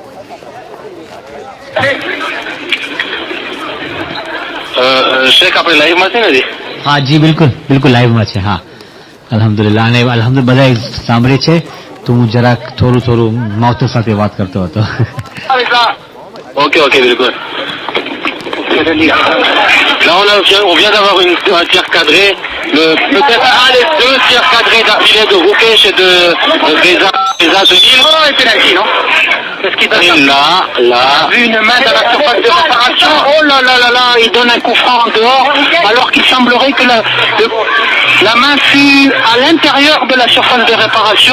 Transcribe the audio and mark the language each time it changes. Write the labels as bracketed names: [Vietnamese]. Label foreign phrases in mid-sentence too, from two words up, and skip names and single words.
[Gujarati] શેખ આપણે લાઈવમાં છે ને? હા જી બિલકુલ લાઈવમાં છે. હા અલ્હમ્દુલિલ્લાહ. અને અલ્હમ્દુલિલ્લાહ બધાએ સાંભળે છે. તો હું જરાક થોડું માવતર સાથે વાત કરતો હતો. Ok, બિલકુલ. [French] Là, on vient d'avoir un tir cadré. Peut-être les 2 tirs cadrés d'affilée de Roukesh et de Reza Denil. Oh, et pénalty, non? Parce qu'il donne là. Une main dans la surface de réparation. Oh là là là là, il donne un coup franc en dehors, alors qu'il semblerait que la main fut à l'intérieur de la surface de réparation.